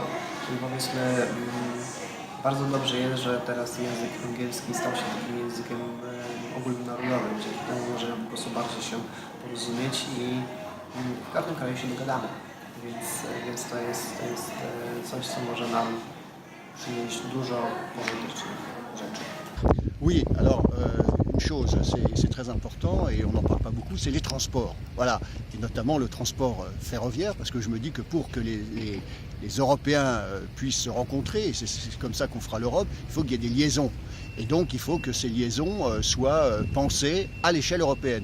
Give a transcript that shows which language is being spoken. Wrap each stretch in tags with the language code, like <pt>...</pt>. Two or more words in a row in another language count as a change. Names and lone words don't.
<pl>Czyli powiedzmy, bardzo dobrze jest, że teraz język angielski stał się takim językiem ogólnonarodowym, dzięki temu możemy po prostu bardziej się porozumieć i w każdym kraju się dogadamy. Więc to jest coś, co może nam przynieść dużo pożytecznych rzeczy.</pl> <fr>Oui, alors une chose, c'est très important et on n'en parle pas beaucoup, c'est les transports. Voilà, et notamment le transport ferroviaire, parce que je me dis que pour que les Européens puissent se rencontrer, et c'est comme ça qu'on fera l'Europe, il faut qu'il y ait des liaisons. Et donc il faut que ces liaisons soient pensées à l'échelle européenne.</fr>